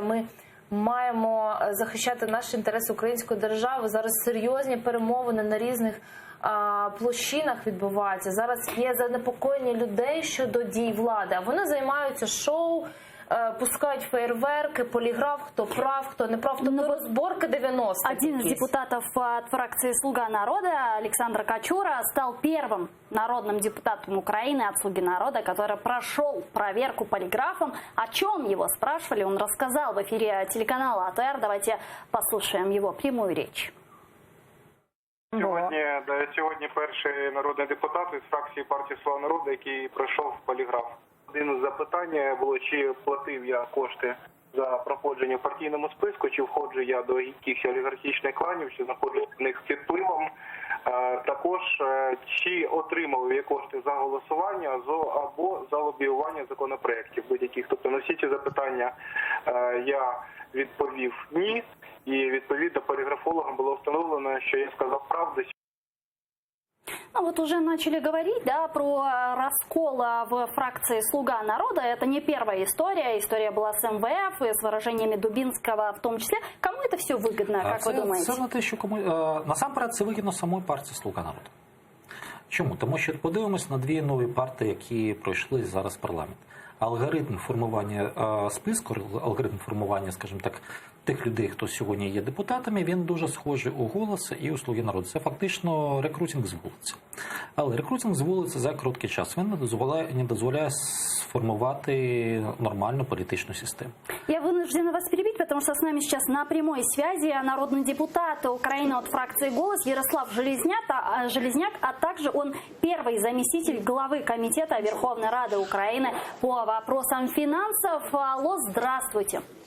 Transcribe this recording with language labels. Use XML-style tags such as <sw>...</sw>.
<uk>Ми маємо захищати наші інтереси української держави. Зараз серйозні перемовини на різних площинах відбуваються. Зараз є занепокоєння людей щодо дій влади. А вони займаються шоу, пускають фейерверки, поліграф, хто прав, хто не прав, тобто розборки 90-х.</uk> <ru>Один из депутатов от фракции «Слуга народа» Александр Качура стал первым народным депутатом Украины от «Слуги народа», который прошел проверку полиграфом. О чем его спрашивали, он рассказал в эфире телеканала АТР. Давайте послушаем его прямую речь.</ru> <uk>Сьогодні перший народний депутат із фракції партії «Слуга народу», який пройшов поліграф. Один із запитань було, чи платив я кошти за проходження в партійному списку, чи входжу я до якихось олігархічних кланів, чи знаходжусь в них під впливом. Також, чи отримав я кошти за голосування або за лобіювання законопроєктів будь-яких. Тобто на всі ці запитання я відповів ні. І відповідно</uk> <ru>полиграфологам было установлено, что я сказал правду. Ну вот уже начали говорить, да, про раскол в фракции «Слуга народа». Это не первая история. История была с МВФ и с выражениями Дубинского в том числе. Кому это все выгодно, как вы думаете?</ru> <uk>Це не те, що насамперед це вигідно самої партії «Слуга народу». Чому? Тому що подивимось на дві нові партії, які пройшли зараз в парламент. Алгоритм формування списку, алгоритм формування, скажімо так, тих людей, хто сьогодні є депутатами, він дуже схожий у «Голос» і у «Слуги народу». Це фактично рекрутинг з вулиці. Але рекрутинг з вулиці за короткий час він не дозволяє сформувати</uk> <ru>нормальную политическую систему. Я вынуждена вас перебить, потому что с нами сейчас на прямой связи народный депутат Украины от фракции «Голос» Ярослав Железняк, а также он первый заместитель главы комитета Верховной Рады Украины по вопросам финансов. Алло, здравствуйте.</ru>